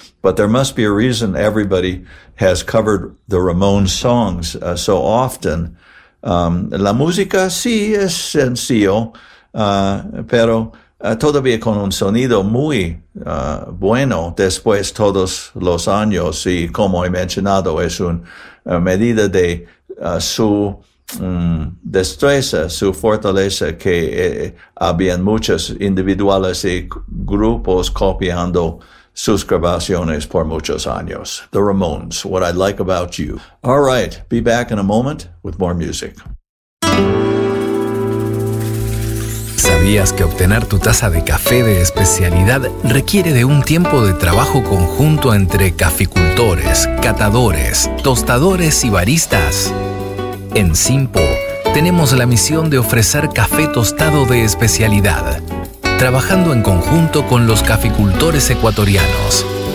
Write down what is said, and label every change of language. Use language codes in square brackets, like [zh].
[en] But there must be a reason everybody has covered the Ramones songs so often. [es] La música sí es sencillo, pero todavía con un sonido muy bueno después todos los años. Y como he mencionado, es una medida de su destreza, su fortaleza, que habían muchos individuales y grupos copiando sus grabaciones por muchos años. [en] The Ramones, What I Like About You. All right, be back in a moment with more music. [es] ¿Sabías que obtener tu taza de café de especialidad requiere de un tiempo de trabajo conjunto entre caficultores, catadores, tostadores y baristas? En Simpo tenemos la misión de ofrecer café tostado de especialidad, trabajando en conjunto con los caficultores ecuatorianos.